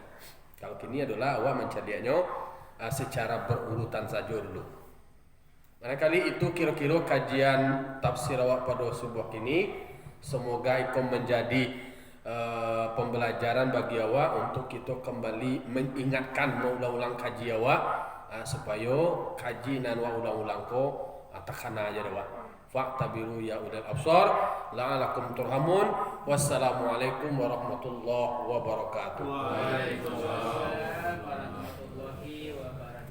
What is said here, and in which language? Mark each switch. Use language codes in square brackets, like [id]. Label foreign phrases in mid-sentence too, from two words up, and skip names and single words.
[id] Kalau kini adalah awak mencarinya secara berurutan saja dulu. Barangkali itu kira-kira kajian tafsir awak pada subuh kini. Semoga itu menjadi pembelajaran bagi awak untuk kita kembali mengingatkan mengulang-ulang kaji awak supaya kaji nan wa ulang-ulang ko takana aja awak. [ar] فاعتبروا يا أولي الأبصار لعلكم ترحمون. والسلام عليكم ورحمة الله وبركاته. وعليكم السلام ورحمة الله وبركاته.